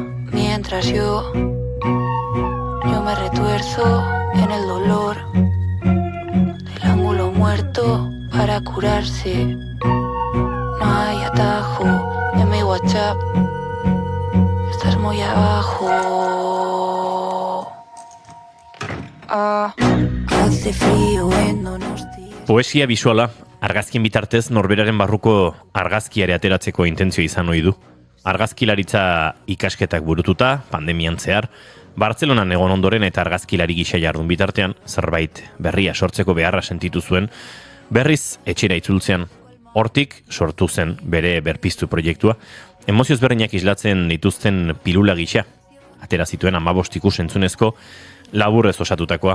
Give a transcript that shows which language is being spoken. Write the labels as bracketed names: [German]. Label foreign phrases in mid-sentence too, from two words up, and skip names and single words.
[Spanish] Mientras yo me retuerzo en el dolor del ángulo muerto para curarse. No hay atajo en mi WhatsApp. Estás muy abajo. Hace frío en Donostia. [Basque] Poesia bisuala argazkien bitartez norberaren barruko argazkiare ateratzeko intentzio izan ohi du. Argazkilaritza ikasketak burututa, pandemian zehar, Bartzelonan egon ondoren eta argazkilari gisa jardun bitartean, zerbait berria sortzeko beharra sentitu zuen, berriz etxera itzultzean, hortik sortu zen bere berpiztu proiektua, emozioz berriak islatzen dituzten pilula gisa, atera zituen 15 ikus entzunezko laburrez osatutakoa.